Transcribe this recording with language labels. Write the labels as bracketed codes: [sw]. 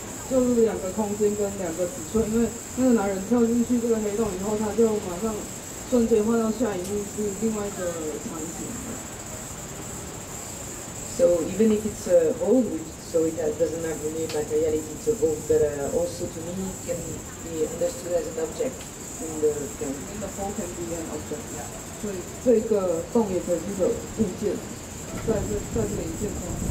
[zh] 就是两个空间跟两个尺寸，因为那个男人跳进去这个黑洞以后，他就马上瞬间换到下一幕是另外一个场景。 [en] So even if it's a hole, so it doesn't have any materiality, it's a hole, but also to me can be understood as an object in the film. In the hole can be an object. [zh] 所以这个洞也可以是一个物件，在这个影片中。